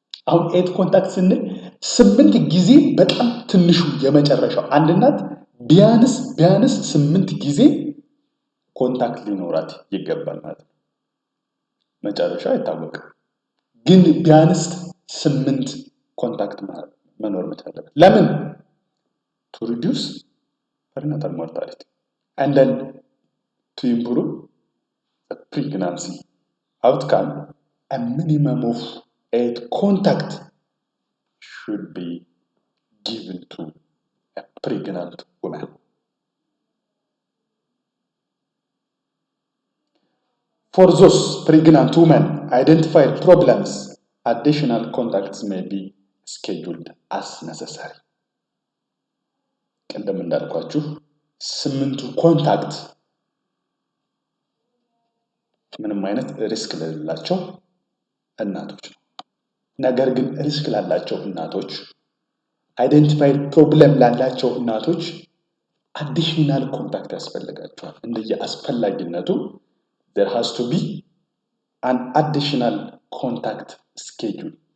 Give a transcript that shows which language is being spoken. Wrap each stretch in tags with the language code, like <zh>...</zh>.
<am>አሁን 8 ኮንታክት ስንል 8 ጊዜ በጣም ትንሹ የመጨረሻው አንድ እናት ቢያንስ 8 ጊዜ ኮንታክት ሊኖራት ይገባል ማለት ነው። መጨረሻው አይታወቅም፣ ግን ቢያንስ 8 ኮንታክት መኖር መቻል አለበት። ለምን?</am> <en>to reduce perinatal mortality and then to improve the pregnancy outcome. A minimum of 8 contact should be given to a pregnant woman. For those pregnant women identified problems, additional contacts may be scheduled as necessary.</en> <am>ቀደም እንዳልኳችሁ 8 ኮንታክት ምንም አይነት ሪስክ ለሌላቸው እናቶች ነው። ነገር ግን ሪስክ ላላቸው እናቶች አይደንቲፋይድ ፕሮብለም ላላቸው እናቶች አዲሽናል ኮንታክት ያስፈልጋቸዋል። እንደየ አስፈላጊነቱ</am> <en>there has to be an additional contact schedule.</en>